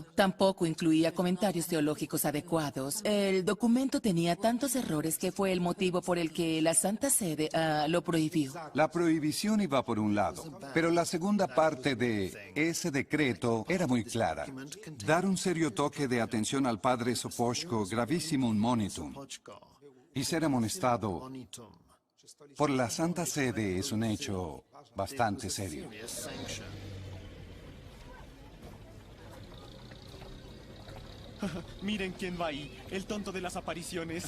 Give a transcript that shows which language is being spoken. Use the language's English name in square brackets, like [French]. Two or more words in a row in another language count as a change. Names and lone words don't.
[Spanish] Tampoco incluía comentarios teológicos adecuados. El documento tenía tantos errores que fue el motivo por el que la Santa Sede lo prohibió. La prohibición iba por un lado, pero la segunda parte de ese decreto era muy clara. Dar un serio toque de atención al padre Sopoćko [Latin] gravissimum monitum [Spanish] y ser amonestado por la Santa Sede es un hecho bastante serio. Miren quién va ahí, el tonto de las apariciones.